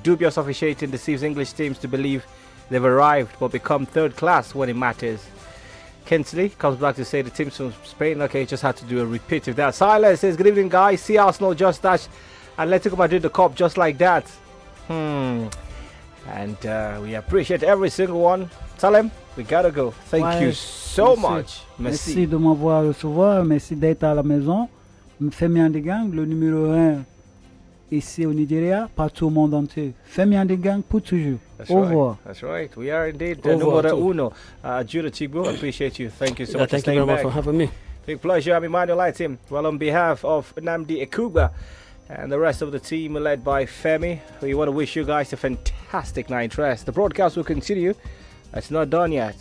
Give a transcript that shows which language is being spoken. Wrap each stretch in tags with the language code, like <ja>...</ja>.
<en>Dubious officiating deceives English teams to believe they've arrived but become 3rd class when it matters. Kinsley comes back to say the teams from Spain, okay, just had to do a repeat of that. Silas says, good evening guys, see Arsenal just dash Atletico Madrid the cup just like that. And we appreciate every single one. Salem, we gotta go. Thank you so much.</en> <fr>Merci de m'avoir recevoir, merci d'être à la maison. Femi and the Gang, le numéro 1 ici au Nigeria, partout au monde entier. Femi and the Gang pour toujours.</fr> <en>That's right. That's right. We are indeed numero uno. Judah Chigbo, appreciate you. Thank you so much. Thank you very much for having me. Big pleasure. I'm Emmanuel Lightim. Well, on behalf of Nnamdi Ekuba and the rest of the team led by Femi, we want to wish you guys a fantastic night rest. The broadcast will continue. It's not done yet.</en>